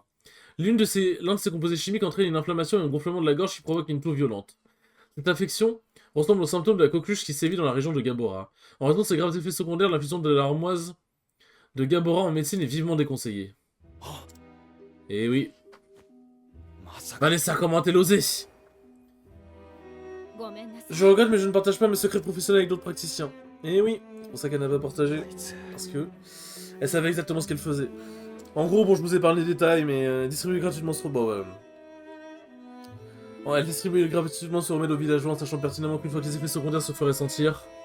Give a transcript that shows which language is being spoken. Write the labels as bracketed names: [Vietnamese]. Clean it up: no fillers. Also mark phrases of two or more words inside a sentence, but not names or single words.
[French] L'un de ses composés chimiques entraîne une inflammation et un gonflement de la gorge qui provoque une toux violente. Cette infection ressemble aux symptômes de la coqueluche qui sévit dans la région de Gabora. En raison de ses graves effets secondaires, l'infusion de l'armoise de Gabora en médecine est vivement déconseillée. Et oui. [Japanese] まさか [French] Vanessa, comment elle osé? [Japanese] ごめんなさい [French] Je regrette, mais je ne partage pas mes secrets professionnels avec d'autres praticiens. Et oui, c'est pour ça qu'elle n'a pas partagé. [Japanese] あいつ [French] Parce que elle savait exactement ce qu'elle faisait. En gros, bon, je vous ai parlé des détails, mais distribuer gratuitement ce robot, ouais. Bon, elle distribue gratuitement ce remède aux villageois en sachant pertinemment qu'une fois que les effets secondaires se feraient sentir.